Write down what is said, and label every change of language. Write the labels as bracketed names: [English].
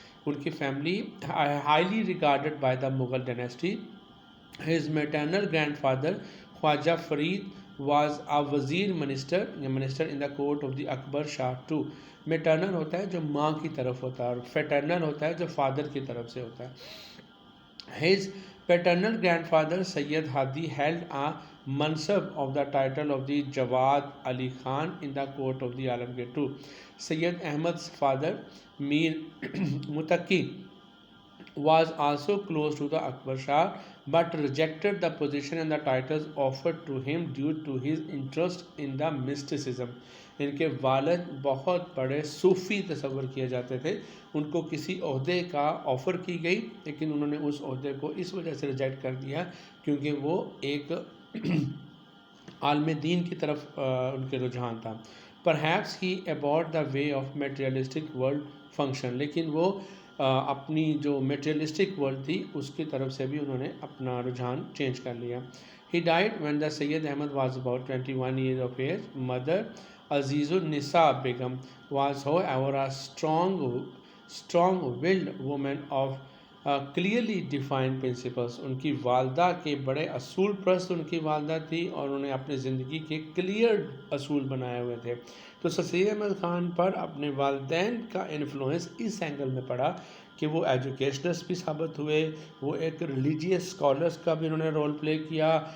[Urdu] ان کی [English] Family highly ریگارڈڈ by the Mughal dynasty. His maternal grand father Khwaja Farid was a وزیر minister in the court of the Akbar Shah to. [Urdu] Maternal ہوتا ہے جو ماں کی طرف ہوتا ہے اور فیٹرنل ہوتا ہے جو فادر کی طرف سے ہوتا ہے. [English] His paternal grandfather Sayyid Hadi held a mansab of the title of the Jawad Ali Khan in the court of the Alamgir II. Sayyid Ahmad's father Mir Mutaqi was also close to the Akbar Shah but rejected the position and the titles offered to him due to his interest in the mysticism. [Urdu] ان کے والد بہت بڑے صوفی تصور کیے جاتے تھے. ان کو کسی عہدے کا آفر کی گئی لیکن انہوں نے اس عہدے کو اس وجہ سے ریجیکٹ کر دیا کیونکہ وہ ایک عالم دین کی طرف ان کے رجحان تھا. [English] Perhaps he abhorred the way of materialistic world function. [Urdu] لیکن وہ اپنی جو [English] materialistic world [Urdu] تھی اس کی طرف سے بھی انہوں نے اپنا رجحان چینج کر لیا. [English] He died when the Sayyid Ahmad was about 21 years of age. Mother Aziz Nisa Begum was however a strong-willed woman of clearly defined principles. [Urdu] ان کی والدہ کے بڑے اصول پرست ان کی والدہ تھی اور انہوں نے اپنی زندگی کے کلیئر اصول بنائے ہوئے تھے. تو سر سید احمد خان پر اپنے والدین کا انفلوئنس اس اینگل میں پڑا کہ وہ ایجوکیشنسٹ بھی ثابت ہوئے، وہ ایک [English] religious scholars [Urdu] کا بھی انہوں نے رول پلے کیا.